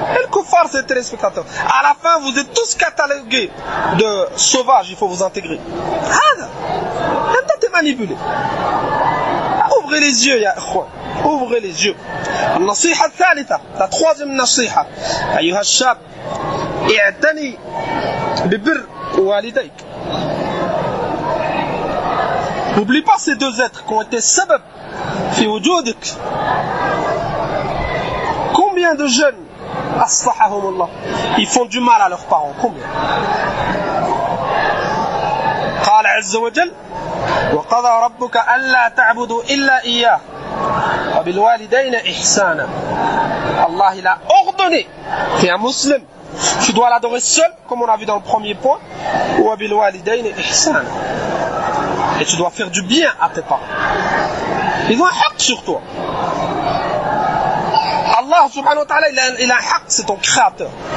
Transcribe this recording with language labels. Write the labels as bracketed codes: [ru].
[fr] Et le kuffar, c'est le téléspectateur. À la fin, vous êtes tous catalogués de sauvages, il faut vous intégrer. T'es manipulé. Ouvrez les yeux, [ar] ya ikhwan. [fr] Ouvrez les yeux. [ar] النصيحة الثالثة, [fr] la troisième nasiha. [ar] أيها الشاب, اعتني ببر والديك. [fr] N'oublie pas ces deux êtres qui ont été [ar] sabab fi wujudik. [fr] Combien de jeunes, aslahahumullah, ils font du mal à leurs parents? Combien? [ar] قال عز وجل وقضى ربك ألا تعبدوا إلا إياه وبالوالدين إحسانا. [fr] Allah il a ordonné, tu es un musulman, tu dois l'adorer seul, comme on a vu dans le premier point, [ar] وبالوالدين إحسانا, [fr] et tu dois faire du bien à tes parents. Ils ont un haq sur toi. Allah subhanahu wa ta'ala il a un haq, c'est ton créateur.